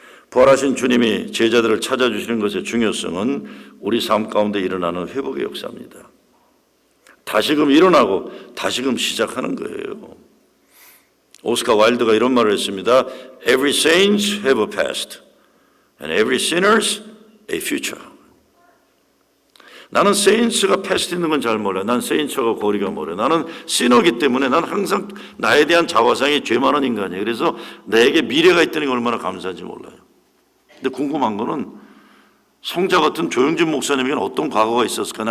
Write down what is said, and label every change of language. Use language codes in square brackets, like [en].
[ko] 부활하신 주님이 제자들을 찾아주시는 것의 중요성은 우리 삶 가운데 일어나는 회복의 역사입니다. 다시금 일어나고 다시금 시작하는 거예요. 오스카 와일드가 이런 말을 했습니다. [en] Every saints have a past and every sinners a future. [ko] 나는 세인츠가 패스트 있는 건 잘 몰라요. 난 세인츠가 거리가 멀어요. 나는 시너기 때문에 난 항상 나에 대한 자화상이 죄 많은 인간이에요. 그래서 내게 미래가 있다는 게 얼마나 감사한지 몰라요. 근데 궁금한 거는 성자 같은 조영진 목사님에게는 어떤 과거가 있었을까?